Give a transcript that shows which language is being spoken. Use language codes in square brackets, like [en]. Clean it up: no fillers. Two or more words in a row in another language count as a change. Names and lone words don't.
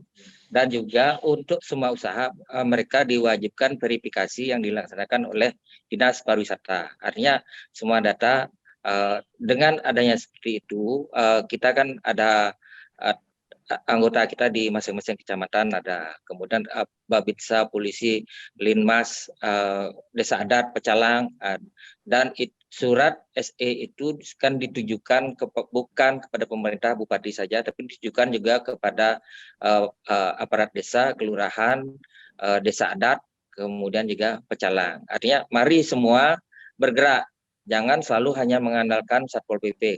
[id] Dan juga untuk semua usaha mereka diwajibkan verifikasi yang dilaksanakan oleh Dinas Pariwisata. Artinya semua data dengan adanya seperti itu, kita kan ada anggota kita di masing-masing kecamatan, ada kemudian Babinsa, polisi, Linmas, desa adat, pecalang, dan surat SE itu kan ditujukan bukan kepada pemerintah bupati saja, tapi ditujukan juga kepada aparat desa, kelurahan, desa adat, kemudian juga pecalang. Artinya mari semua bergerak, jangan selalu hanya mengandalkan Satpol PP.